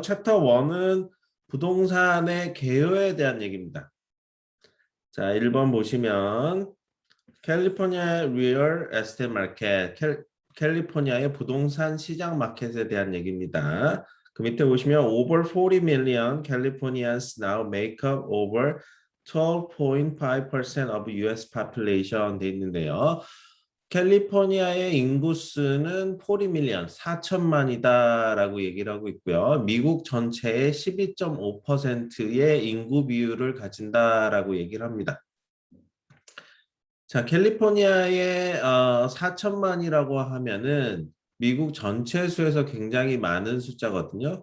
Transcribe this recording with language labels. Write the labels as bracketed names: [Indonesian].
[Korean] 챕터 1은 부동산의 개요에 대한 얘기입니다. 자, 1번 보시면 캘리포니아 리얼 에스테이트 마켓, 캘리포니아의 부동산 시장 마켓에 대한 얘기입니다. [English] 그 밑에 보시면 over 40 million Californians now make up over 12.5% of US population [Korean] 돼 있는데요. 캘리포니아의 인구수는 40 밀리언, 4천만이다라고 얘기를 하고 있고요. 미국 전체의 12.5%의 인구 비율을 가진다라고 얘기를 합니다. 자, 캘리포니아의 4천만이라고 하면은 미국 전체 수에서 굉장히 많은 숫자거든요.